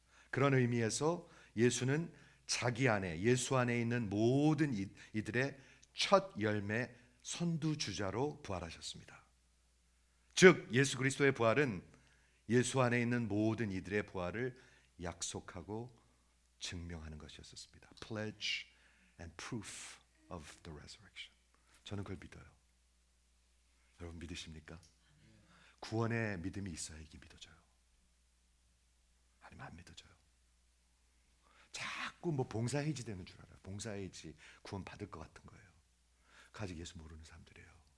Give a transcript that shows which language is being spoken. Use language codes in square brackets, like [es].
[ko] 그런 의미에서 예수는 자기 안에, 예수 안에 있는 모든 이들의 첫 열매 선두주자로 부활하셨습니다. 즉 예수 그리스도의 부활은 예수 안에 있는 모든 이들의 부활을 약속하고 증명하는 것이었습니다. [en] Pledge and proof of the resurrection. [ko] 저는 그걸 믿어요. 여러분 믿으십니까? 구원의 믿음이 있어야 이게 믿어져요. 아니면 안 믿어져요. 자꾸 뭐 봉사해지 되는 줄 알아요. 봉사해지 구원 받을 것 같은 거예요. 아직 예수 모르는 사람들이에요.